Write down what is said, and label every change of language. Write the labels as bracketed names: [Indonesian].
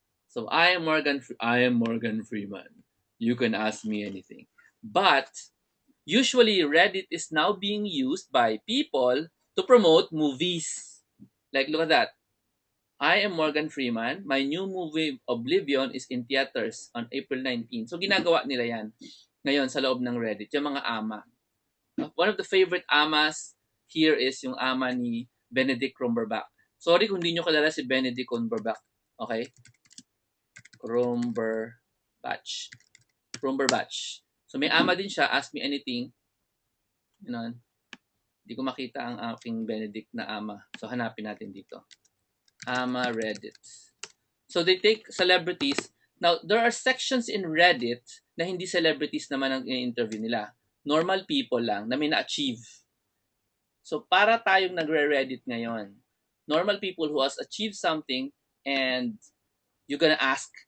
[English] So I am Morgan Freeman. You can ask me anything. But usually Reddit is now being used by people to promote movies. Like look at that. I am Morgan Freeman. My new movie Oblivion is in theaters on April 19. [Filipino] So ginagawa nila 'yan ngayon sa loob ng Reddit, yung mga ama. [English] One of the favorite amas here is [Filipino] yung ama ni [English] Benedict Cumberbatch. [Filipino] Sorry kung hindi nyo kilala si Benedict Cumberbatch. Okay? Cumberbatch. So may ama din siya, Ask Me Anything. Yun. Hindi ko makita ang aking Benedict na ama. So hanapin natin dito. Ama Reddit. [English] So they take celebrities. Now, there are sections in Reddit [Filipino] na hindi celebrities naman ang i-interview nila. [English] Normal people lang na may na-achieve. So para tayong nagre-Reddit ngayon. Normal people who has achieved something and you're gonna ask